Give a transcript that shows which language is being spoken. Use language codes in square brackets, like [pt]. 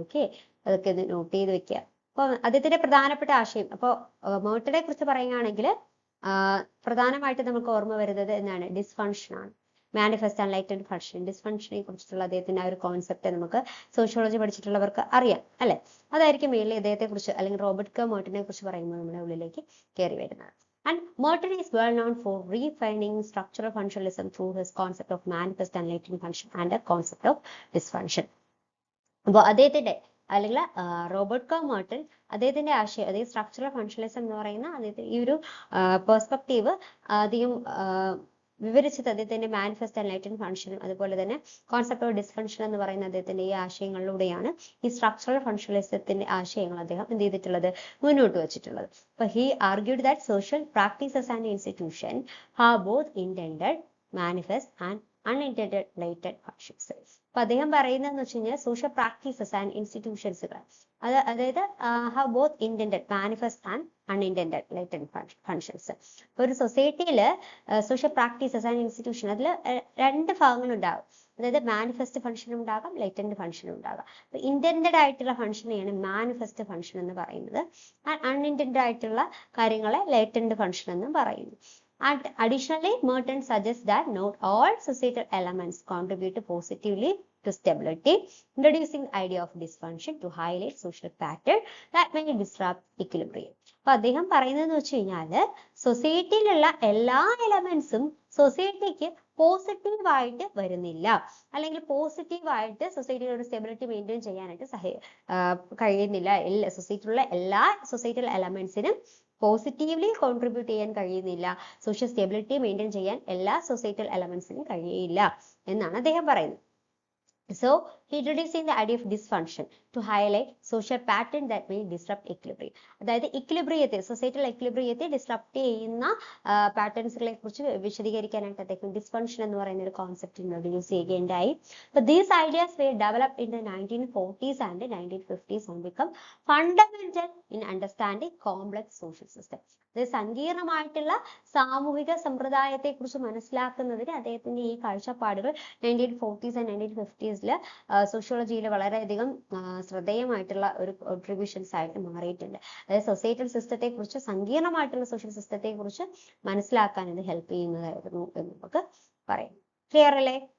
[ml] Okay, അതൊക്കെ ഒന്ന് not ചെയ്ത് വെക്കുക. അപ്പൊ അദ്ദേഹത്തിന്റെ പ്രധാനപ്പെട്ട ആശയം, അപ്പോൾ മെർട്ടനെ കുറിച്ച് പറയുകയാണെങ്കിൽ പ്രധാനമായിട്ട് നമുക്ക് ഓർമ്മ വരുന്നത് എന്താണ്? ഡിസ്ഫങ്ഷൻ ആണ്. Manifest and ലൈറ്റന്റ് function. ഡിസ്ഫങ്ഷനെ കുറിച്ചിട്ടുള്ള അദ്ദേഹത്തിന്റെ ആ ഒരു കോൺസെപ്റ്റ് നമുക്ക് സോഷ്യോളജി പഠിച്ചിട്ടുള്ളവർക്ക് അറിയാം അല്ലെ? അതായിരിക്കും മെയിൻലി അദ്ദേഹത്തെ കുറിച്ച് അല്ലെങ്കിൽ റോബർട്ട് കോ മെർട്ടനെ കുറിച്ച് പറയുമ്പോൾ നമ്മുടെ ഉള്ളിലേക്ക് കയറി വരുന്നത്. [en] And Merton is well known for refining structural functionalism through his concept of manifest and latent function and a concept of dysfunction. [ml] അപ്പോൾ അദ്ദേഹത്തിന്റെ അല്ലെങ്കിൽ റോബർട്ട് കോ മെർട്ടൺ അദ്ദേഹത്തിന്റെ ആശയം, അതായത് സ്ട്രക്ചറൽ ഫങ്ഷണലിസം എന്ന് പറയുന്ന അദ്ദേഹത്തിന്റെ ഈ ഒരു പെർസ്പെക്റ്റീവ് അധികം വിവരിച്ചത് അദ്ദേഹത്തിന്റെ മാനിഫെസ്റ്റ് ആൻഡ് ലൈറ്റന്റ് ഫങ്ഷനും അതുപോലെ തന്നെ കോൺസെപ്റ്റ് ഓഫ് ഡിസ്ഫങ്ഷൻ എന്ന് പറയുന്ന അദ്ദേഹത്തിന്റെ ഈ ആശയങ്ങളിലൂടെയാണ് ഈ സ്ട്രക്ചറൽ ഫങ്ഷണലിസത്തിന്റെ ആശയങ്ങൾ അദ്ദേഹം എന്ത് ചെയ്തിട്ടുള്ളത്? മുന്നോട്ട് വെച്ചിട്ടുള്ളത്. [en] അപ്പൊ he argued that social practices and institution have both intended manifest and unintended latent functions. [ml] അപ്പൊ അദ്ദേഹം പറയുന്നതെന്ന് വെച്ച് കഴിഞ്ഞാൽ സോഷ്യൽ പ്രാക്ടീസസ് ആൻഡ് ഇൻസ്റ്റിറ്റ്യൂഷൻസുകൾ അതായത് [en] Have both intended manifest and unintended latent functions. [ml] ഒരു സൊസൈറ്റിയിൽ സോഷ്യൽ പ്രാക്ടീസസ് ആൻഡ് ഇൻസ്റ്റിറ്റ്യൂഷൻ അതിൽ 2 ഭാഗങ്ങളുണ്ടാകും. അതായത് മാനിഫെസ്റ്റ് ഫങ്ഷൻ ഉണ്ടാകാം, ലൈറ്റന്റ് ഫങ്ഷൻ ഉണ്ടാകാം. അപ്പൊ ഇന്റൻഡഡ് ആയിട്ടുള്ള ഫങ്ഷനെയാണ് മാനിഫെസ്റ്റ് ഫങ്ഷൻ എന്ന് പറയുന്നത്. അൺഇന്റൻഡഡ് ആയിട്ടുള്ള കാര്യങ്ങളെ ലൈറ്റന്റ് ഫങ്ഷൻ എന്നും പറയുന്നു. [en] And additionally, Merton suggests that not all societal elements contribute positively to stability, introducing the idea of dysfunction to highlight social pattern that may disrupt equilibrium. [ml] അപ്പൊ അദ്ദേഹം പറയുന്നതെന്ന് വെച്ച് കഴിഞ്ഞാല് സൊസൈറ്റിയിലുള്ള എല്ലാ എലമെന്റ്സും സൊസൈറ്റിക്ക് പോസിറ്റീവായിട്ട് വരുന്നില്ല, അല്ലെങ്കിൽ പോസിറ്റീവായിട്ട് സൊസൈറ്റിയുടെ ഒരു സ്റ്റെബിലിറ്റി മെയിൻറ്റെയിൻ ചെയ്യാനായിട്ട് കഴിയുന്നില്ല. സൊസൈറ്റിയിലുള്ള എല്ലാ സൊസൈറ്റിയൽ എലമെന്റ്സിനും പോസിറ്റീവ്ലി കോൺട്രിബ്യൂട്ട് ചെയ്യാൻ കഴിയുന്നില്ല, സോഷ്യൽ സ്റ്റെബിലിറ്റി മെയിൻറ്റെയിൻ ചെയ്യാൻ എല്ലാ സൊസൈറ്റിയൽ എലമെന്റ്സിനും കഴിയില്ല എന്നാണ് അദ്ദേഹം പറയുന്നത്. [en] So, he introducing the idea of dysfunction to highlight social pattern that may disrupt equilibrium. [ml] അതായത് ഇക്വിലിബ്രിയത്തെ, സൊസൈറ്റിയൽ ഇക്വിലിബ്രിയത്തെ ഡിസ്റപ്റ്റ് ചെയ്യുന്ന പാറ്റേൺസുകളെ കുറിച്ച് വിശദീകരിക്കാനായിട്ട് അദ്ദേഹം ഡിസ്ഫങ്ഷൻ എന്ന് പറയുന്ന ഒരു കോൺസെപ്റ്റ് ഇൻട്രൊഡ്യൂസ് ചെയ്യുകയുണ്ടായി. [en] So, these ideas were developed in the 1940s and 1950s and become fundamental in understanding complex social systems. [ml] അതായത് സങ്കീർണമായിട്ടുള്ള സാമൂഹിക സമ്പ്രദായത്തെ കുറിച്ച് മനസ്സിലാക്കുന്നതിന് അദ്ദേഹത്തിന്റെ ഈ കാഴ്ചപ്പാടുകൾ 1940s and 1950s സോഷ്യോളജിയിൽ വളരെയധികം ശ്രദ്ധേയമായിട്ടുള്ള ഒരു കോൺട്രിബ്യൂഷൻസ് ആയിട്ട് മാറിയിട്ടുണ്ട്. അതായത് സൊസൈറ്റൽ സിസ്റ്റത്തെ കുറിച്ച്, സങ്കീർണമായിട്ടുള്ള സോഷ്യൽ സിസ്റ്റത്തെ കുറിച്ച് മനസ്സിലാക്കാൻ ഇത് ഹെൽപ്പ് ചെയ്യുന്നതായിരുന്നു എന്ന് നമുക്ക് പറയാം. ക്ലിയർ അല്ലേ?